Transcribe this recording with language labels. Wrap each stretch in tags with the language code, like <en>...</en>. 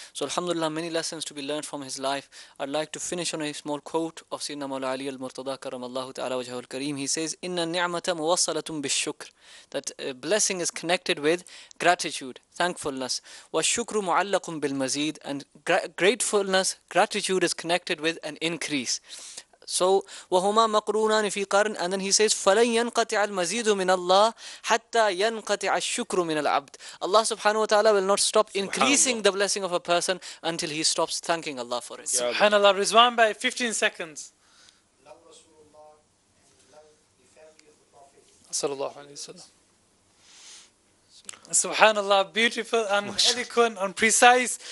<en>So alhamdulillah, many lessons to be learned from his life. I'd like to finish on a small quote of Sayyidina Mawla Ali al-Murtada karamallahu ta'ala wajhahu al-kareem. He says,</en> <ar>Inna ni'mata muwassalatun bish-shukr.</ar> <en>That blessing is connected with gratitude, thankfulness.</en> <ar>Wa shukru mu'allaqun bil-mazid.</ar> <en>And gratefulness, gratitude is connected with an increase.</en> <ar>So, وَهُمَا مَقْرُونَانِ فِي قَرْنٍ.</ar> <en>And then he says,</en> <ar>فَلَنْ يَنْقَطِعَ الْمَزِيدُ مِنَ اللَّهِ حَتَّى يَنْقَطِعَ الشُّكْرُ مِنَ الْعَبْدِ.</ar> <en>Allah subhanahu wa ta'ala will not stop increasing the blessing of a person until he stops thanking Allah for it. SubhanAllah. Rizwan bhai, 15 seconds.</en> <ar>Sallallahu alayhi wa sallam.</ar> <en>SubhanAllah, beautiful and eloquent and precise.</en>